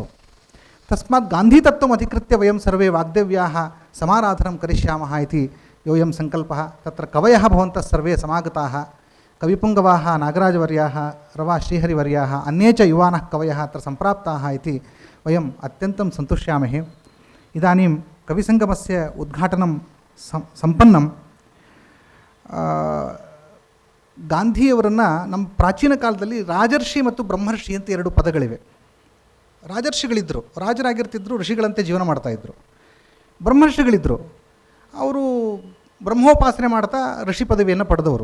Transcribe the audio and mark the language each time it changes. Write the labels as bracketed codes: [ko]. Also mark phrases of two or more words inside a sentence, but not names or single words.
[sa] तस्मात् गान्धीतत्त्वम् अधिकृत्य वयं सर्वे वाग्देव्याः समाराधनं करिष्यामः इति योऽयं सङ्कल्पः. तत्र कवयः भवन्तः सर्वे समागताः. कविपुङ्गवाः नागराजवर्याः, रवा श्रीहरिवर्याः, अन्ये च युवानः कवयः अत्र सम्प्राप्ताः इति वयम् अत्यन्तं सन्तुष्यामहे. इदानीं कविसङ्गमस्य उद्घाटनं सम्पन्नं. [kn] ಗಾಂಧಿಯವರನ್ನು ನಮ್ಮ ಪ್ರಾಚೀನ ಕಾಲದಲ್ಲಿ ರಾಜರ್ಷಿ ಮತ್ತು ಬ್ರಹ್ಮರ್ಷಿ ಅಂತ 2 ಪದಗಳಿವೆ. ರಾಜರ್ಷಿಗಳಿದ್ದರು, ರಾಜರಾಗಿರ್ತಿದ್ರು, ಋಷಿಗಳಂತೆ ಜೀವನ ಮಾಡ್ತಾಯಿದ್ರು. ಬ್ರಹ್ಮರ್ಷಿಗಳಿದ್ದರು, ಅವರು ಬ್ರಹ್ಮೋಪಾಸನೆ ಮಾಡ್ತಾ ಋಷಿ ಪದವಿಯನ್ನು ಪಡೆದವರು.